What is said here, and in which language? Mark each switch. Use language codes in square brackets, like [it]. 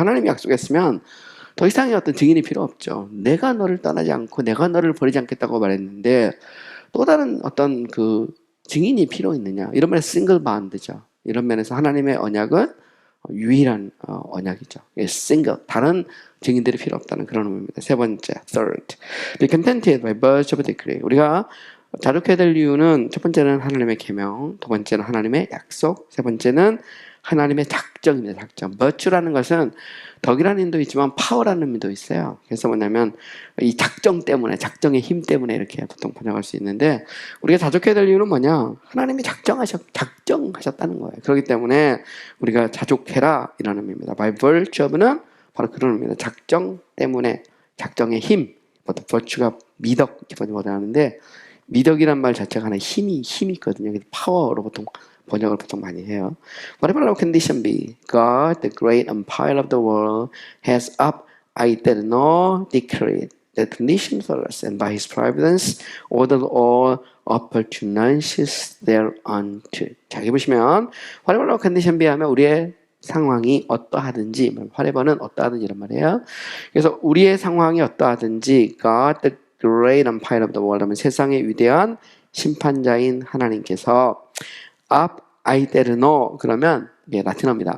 [ko] 하나님이 약속했으면 더 이상의 어떤 증인이 필요 없죠. 내가 너를 떠나지 않고 내가 너를 버리지 않겠다고 말했는데 또 다른 어떤 증인이 필요 있느냐? 이런 면에서 싱글 바운드죠. 이런 면에서 하나님의 언약은 유일한 언약이죠. 싱글 다른 증인들이 필요 없다는 그런 의미입니다. 세 번째, [en] third, be contented by birth of decree. [ko] 우리가 자족해야 될 이유는 첫 번째는 하나님의 계명, 두 번째는 하나님의 약속, 세 번째는 하나님의 작정입니다. 작정. virtue라는 것은 덕이라는 의미도 있지만 파워라는 의미도 있어요. 그래서 뭐냐면 이 작정 때문에 작정의 힘 때문에 이렇게 보통 번역할 수 있는데 우리가 자족해야 될 이유는 뭐냐? 하나님이 작정하셨다는 거예요. 그렇기 때문에 우리가 자족해라 이런 의미입니다. [en] By virtue of [ko] 는 바로 그런 의미입니다. 작정 때문에 작정의 힘. 보통 virtue가 미덕 이렇게 번역하는데 미덕이란 말 자체가 하나의 힘이 있거든요. 파워로 보통 번역을 보통 많이 해요. [en] Whatever our condition be, God, the great umpire of the world, has up aeterno decreed the condition for us, and by his providence ordered all opportunities thereunto. [ko] 자, 여기 보시면 [en] whatever condition [ko] 비하면 우리의 상황이 어떠하든지, whatever는 어떠하든지 이런 말이에요. 그래서 우리의 상황이 어떠하든지 [en] God the great umpire of the world [ko] 하면 세상의 위대한 심판자인 하나님께서 [la] ab aeterno [ko] 그러면 예, 라틴어입니다.